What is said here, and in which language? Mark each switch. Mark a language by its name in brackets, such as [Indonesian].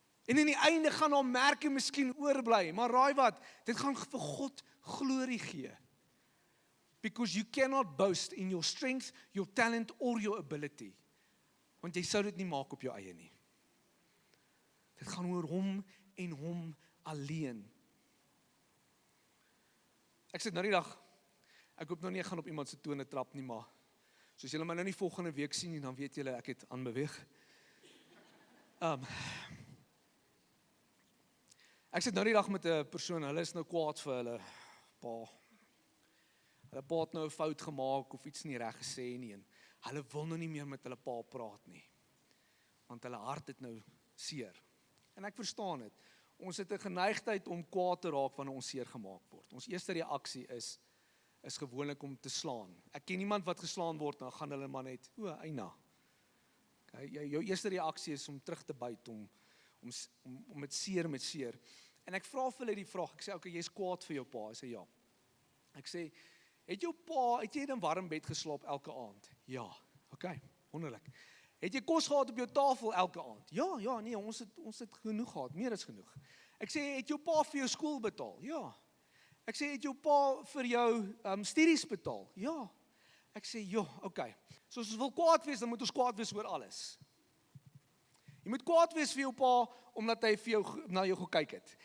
[Afrikaans] En in die einde gaan daar merke miskien oorbly, maar raai wat, dit gaan vir God glorie gee. [English] Because you cannot boast in your strength, your talent or your ability. [Afrikaans] Want jy sou dit nie maak op jou eie nie. Dit gaan oor hom en hom alleen. Ek sit nou die dag, ek hoop nou nie ek gaan op iemand se tone trap nie, maar soos julle my nou nie volgende week sien nie, dan weet julle ek het aanbeweeg. Ek sit nou die dag met 'n persoon, hulle is nou kwaad vir hulle pa. Hulle pa het nou 'n fout gemaak of iets nie reg gesê nie en hulle wil nou nie meer met hulle pa praat nie. Want hulle hart het nou seer. En ek verstaan dit. Ons het 'n geneigtheid om kwaad te raak wanneer ons seer gemaak word. Ons eerste reaksie is gewoonlik om te slaan. Ek ken iemand wat geslaan word, dan gaan hulle maar net, eina. Okay, jou eerste reaksie is om terug te byt, om met seer. En ek vra vir hulle die vraag, ek sê, okay, jy's kwaad vir jou pa. Hy sê ja. Ek sê, het jy in 'n warm bed geslaap elke aand? Ja, okay, wonderlik. Het jy kos gehad op jou tafel elke aand? Ja, nee, ons het genoeg gehad, meer as genoeg. Ek sê, het jou pa vir jou skool betaal? Ja. Ek sê, het jou pa vir jou studies betaal? Ja. Ek sê, okay. So as ons wil kwaad wees, dan moet ons kwaad wees oor alles. Jy moet kwaad wees vir jou pa, omdat hy vir jou, na jou gekyk het.